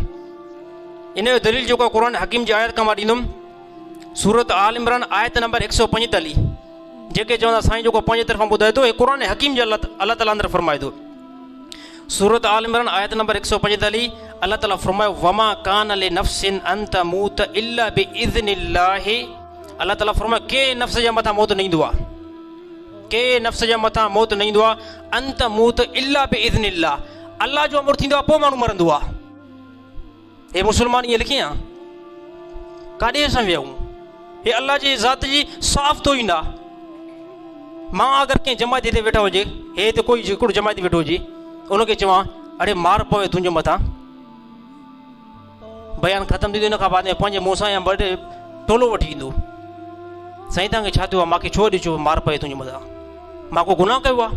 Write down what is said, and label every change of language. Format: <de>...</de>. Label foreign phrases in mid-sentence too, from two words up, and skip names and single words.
<sd>इन जो दलील जेको आहे क़ुर हकीम जी आयत खां मां ॾींदुमि। सूरत आल इमरान आयत नंबर 145 जेके चवंदा साईं जेको पंहिंजे तरफ़ां ॿुधाए थो, हे क़ुर हकीम जे अल्लाह ताला अंदरि फरमाए थो। सूरत आल इमरान आयत नंबर 145 अल्लाह ताला फरमायो,</sd> <ar>وما كان لنفس أن تموت إلا بإذن الله.</ar> <sd>अल्लाह ताला फरमायो के नफ़्स जे मथां मौत न ईंदो आहे, के नफ़्स जे मथां मौत न ईंदो आहे,</sd> <ar>أن تموت إلا بإذن الله.</ar> <sd>अल्लाह जो अमर थींदो आहे पोइ माण्हू मरंदो आहे। हे मुस्लमान ईअं लिखी आहे, काॾे असां विया आहियूं? हे अल्लाह जी ज़ात जी साफ़ तोहीन आहे। मां अगरि कंहिं जमायती ते वेठा हुजे, हे हिते कोई हिकिड़ो जमायती वेठो हुजे, उनखे चवां अड़े मार पवे तुंहिंजे मथां, बयानु ख़तमु थींदो, इन खां बाद में पंहिंजे मुंहं सां या ॿ टोलो वठी ईंदो, साईं तव्हांखे छा थियो आहे, मूंखे छो ॾिजो मार पवे तुंहिंजे मथां, मां को गुनाह कयो आहे?</sd>